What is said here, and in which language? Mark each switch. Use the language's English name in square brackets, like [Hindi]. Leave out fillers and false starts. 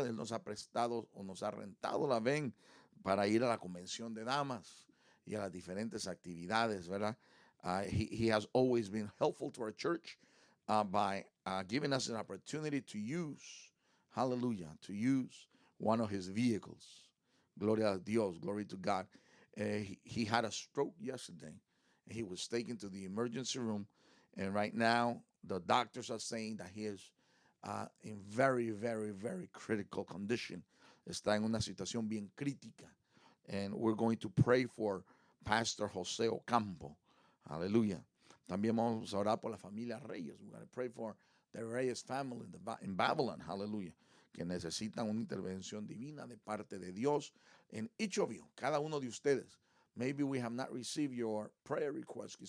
[Spanish] Él nos ha prestado o nos ha rentado la ven para ir a la convención de damas y a las diferentes actividades, ¿verdad? [English] He has always been helpful to our church by giving us an opportunity to use, hallelujah, to use one of his vehicles. [Spanish] Gloria a Dios, [English] glory to God. He had a stroke yesterday. He was taken to the emergency room, and right now the doctors are saying that he is in very, very, very critical condition. [Spanish] Está en una situación bien crítica. [English] And we're going to pray for Pastor José Ocampo. [Spanish] Aleluya. También vamos a orar por la familia Reyes. [English] We're going to pray for the Reyes family in Babylon. Hallelujah. [Spanish] Que necesitan una intervención divina de parte de Dios. [English] And each of you, [Spanish] cada uno de ustedes, [English] maybe we have not received your prayer request.